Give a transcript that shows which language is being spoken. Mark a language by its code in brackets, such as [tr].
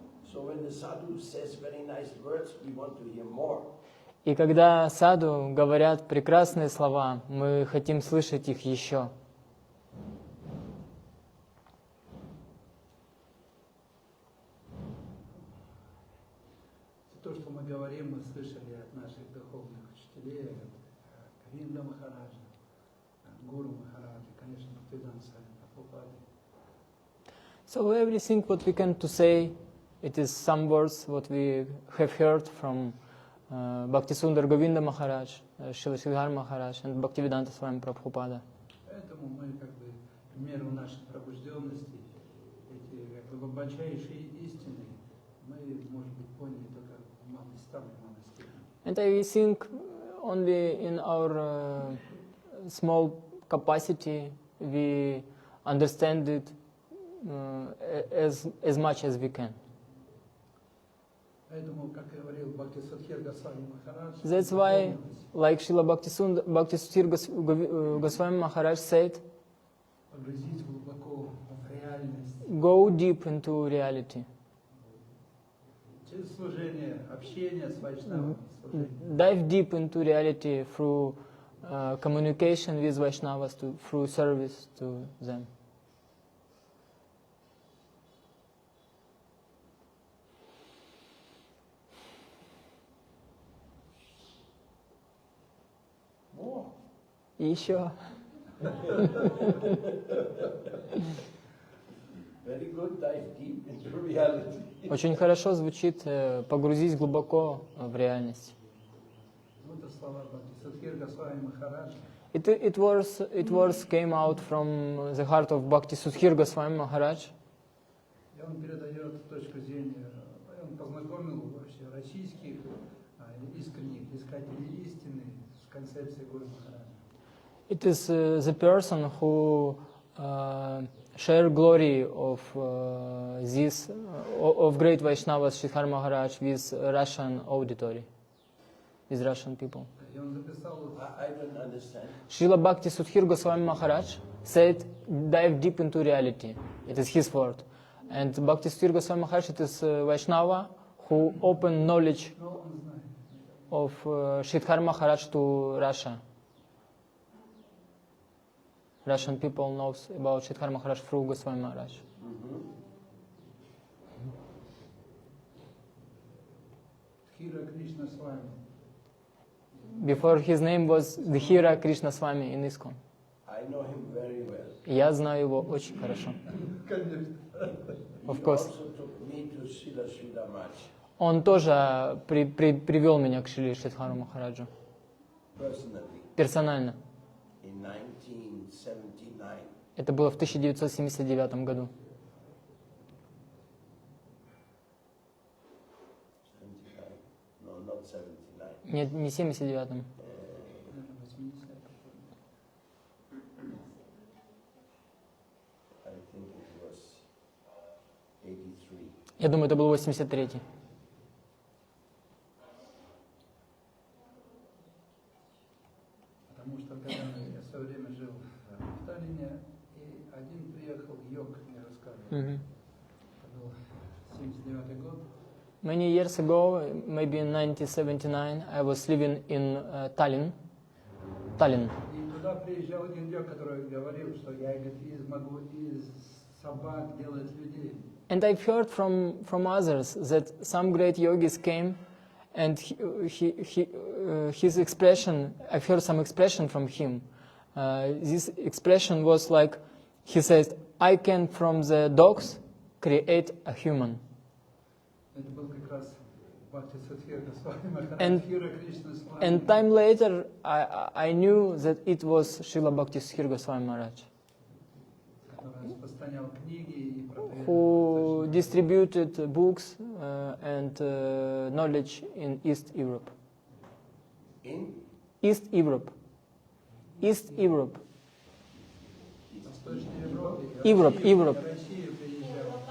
[en] So when the sadhu says very nice words, we want to hear more. [ru] И когда саду говорят прекрасные слова, мы хотим слышать их еще. То, что мы говорим, мы слышали от наших духовных учителей, от Говинда Махараджа, от Гуру Махараджа, конечно, Бхактивиданта Свами Прабхупады. [en] So everything what we can to say, it is some words what we have heard from Bhaktisundar Govinda Maharaj, Шрила Шридхар Maharaj and Bhaktivedanta Swami Prabhupada. [ru] Поэтому мы как бы в меру нашей пробужденности, эти как бы глубочайшие истины, мы, может быть, поняли только в малой степени. [en] And I think only in our small capacity we understand it as much as we can. [ru] Поэтому, как говорил Бхактисудхир Госвами Махарадж, [en] That's why, like Srila Bhaktisudhir Goswami Maharaj said, [ru] погрузить глубоко в реальность. [en] go deep into reality. [ru] Через служение, общение с вайшнавами, служение. [en] Dive deep into reality through communication with Vaishnavas, through service to them. [ru] И еще. [en] Very good, dive deep into reality. [ru] Очень хорошо звучит погрузись глубоко в реальность. Вот это слова Бхактисудхир Госвами Махарадж. [en] It was came out from the heart of Bhaktisudhir Goswami Maharaj. [ru] И он передает точку зрения, он познакомил вообще российских искренних искателей истины с концепцией Гуру Махараджа. [en] It is the person who share glory of this of great Vaishnavas Shridhar Maharaj with Russian auditory, with Russian people. [ru] И он записал [en] I don't understand. Srila Bhakti Sudhir Goswami Maharaj said, dive deep into reality. It is his word. And Bhakti Sudhir Goswami Maharaj, it is Vaishnava who opened knowledge [ru] но он знает. [en] of Shridhar Maharaj to Russia. Russian people knows about Shridhar Maharaj through Goswami Maharaj. [ru] Хира Кришна с вами. [en] Before his name was Dhira Krishna Swami in ISKCON. I know him very well. [ru] Я знаю его очень хорошо. Конечно. [en] Of He course. also took me to Srila Sridhar Maharaj [ru] Он тоже привел меня к Шри Шридхару Махараджу. [en] personally [ru] Персонально. [en] in 1979. [ru] Это было в 1979 году. [en] 79. No, not 79. [ru] Нет, не 79-м. Наверное, 80-е. [en] I think it was 83. [ru] Я думаю, это был 83-й. Потому что когда я в свое время жил в Таллине, и один приехал йог, мне рассказывал. Мгм. Это был 79-й год. [en] Many years ago, maybe in 1979, I was living in Tallinn. Tallinn. [ru] И туда приезжал один йог, который говорил, что я, говорит, могу из собак делать людей. [en] And I've heard from others that some great yogis came, and his expression, I've heard some expression from him. This expression was like, he says, I can from the dogs create a human. [ru] Это был как раз Бхакти Садхир Госвами Махарадж, [en] And- [ru] Хира Кришна с вами. [en] And time later, I knew that it was Srila Bhakti Sthir Goswami Maharaj, [ru] Который распространял книги и проповедовал. [en] who distributed books and knowledge in East Europe. In East Europe. East Europe. [ru] В Восточной Европе. [en] Europe, [ru] Россию- [en] Europe. [ru] Россию приезжал.